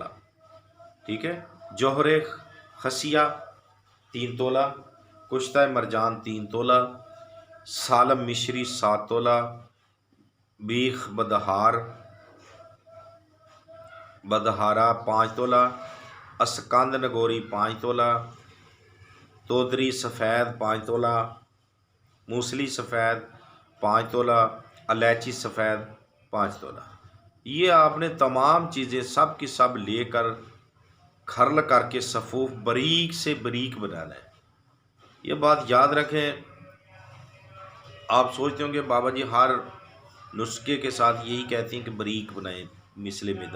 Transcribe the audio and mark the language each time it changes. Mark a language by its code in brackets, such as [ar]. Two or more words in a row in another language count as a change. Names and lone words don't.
[hi] ठीक है, जौहरे खसिया 3 तोला, कुश्ता मरजान 3 तोला, सालम मिश्री 7 तोला, बीख बदहारा 5 तोला, अस्कंद नगोरी 5 तोला, तोदरी सफ़ेद 5 तोला, मूसली सफ़ेद 5 तोला, इलायची सफ़ेद 5 तोला। ये आपने तमाम चीज़ें सब की सब लेकर खरल करके सफ़ूफ बारीक से बारीक बनाना है। ये बात याद रखें। आप सोचते होंगे बाबा जी हर नुस्खे के साथ यही कहते हैं कि बारीक बनाएं मिसले मैदा।